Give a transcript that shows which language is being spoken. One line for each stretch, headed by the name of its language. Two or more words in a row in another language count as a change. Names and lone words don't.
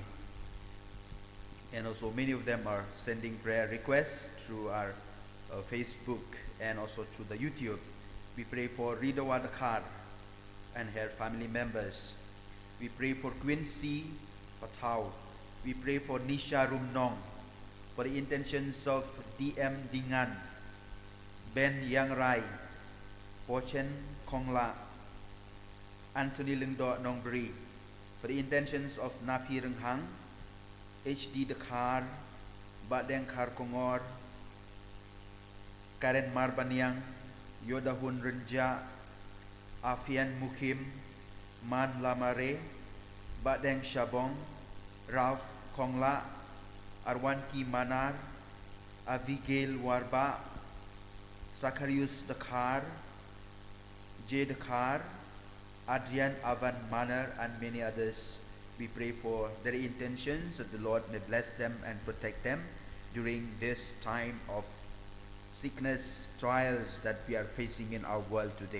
English: And also many of them are sending prayer requests through our Facebook and also through the YouTube. We pray for Rida Wadakar and her family members. We pray for Quincy Patau. We pray for Nisha Rumnong, for the intentions of DM Dingan, Ben Yang Rai, Pochen Kongla, Anthony Lingdo Nongbri, for the intentions of Napi Renghang, HD Dakar, Badeng Kar Kongor, Karen Marbanyang, Yodahun Renja, Afian Mukim, Man Lamare, Badeng Shabong, Ralph Kongla, Arwanki Manar, Abigail Warba, Zacharius Dakar, J Dakar, Adrian Avan Manar, and many others. We pray for their intentions, that the Lord may bless them and protect them during this time of sickness, trials that we are facing in our world today.